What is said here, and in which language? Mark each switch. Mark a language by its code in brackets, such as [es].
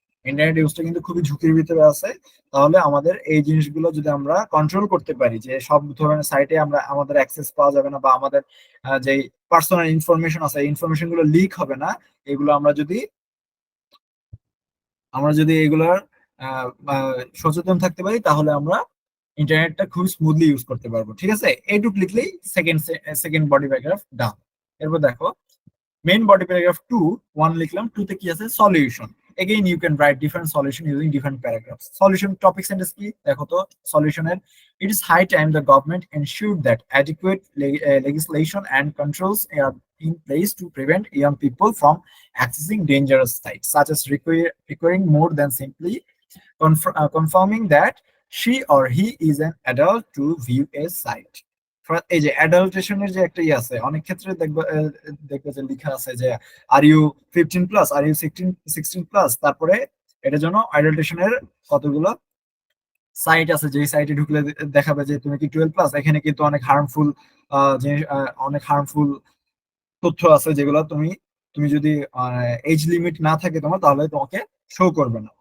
[bn] Internet ইউজটা কিন্তু খুবই ঝুঁকির ভিতরে আছে। তাহলে আমাদের এই জিনিসগুলো যদি আমরা কন্ট্রোল করতে পারি যে সব ধরনের সাইটে আমাদের অ্যাক্সেস পাওয়া যাবে না, বা আমাদের যেই পার্সোনাল ইনফরমেশন আছে এই ইনফরমেশন গুলো লিক হবে না, এগুলো আমরা যদি এগুলার সচেতন থাকতে পারি, তাহলে আমরা ইন্টারনেটটা খুব স্মুথলি ইউজ করতে পারবো। ঠিক আছে, এইটুক লিখলেই সেকেন্ড বডি প্যারাগ্রাফ ডান। এরপর দেখো মেইন body paragraph 2, 1 লিখলাম, 2 তে কি আছে, solution. [en] Again you can write different solution using different paragraphs. Solution topic sentence [bn] কি দেখো তো, [en] solution it is high time the government ensured that adequate legislation and controls are in place to prevent young people from accessing dangerous sites, such as requiring more than simply confirming that she or he is an adult to view a site. [bn] এই যে অ্যাডাল্টেশনের যে একটা ইয়ে আছে, অনেক ক্ষেত্রে দেখবে যে লেখা আছে যে [en] are you 15+, are you 16+, [bn] তারপরে এটার জন্য অ্যাডাল্টেশনের কতগুলো সাইট আছে, যে সাইটে ঢুকলে দেখাবে যে তুমি কি 12+। এখানে কিন্তু অনেক হার্মফুল জিনিস, অনেক হার্মফুল তথ্য আছে যেগুলো তুমি তুমি যদি এজ লিমিট না থাকে তোমার, তাহলে তোমাকে শো করবে না।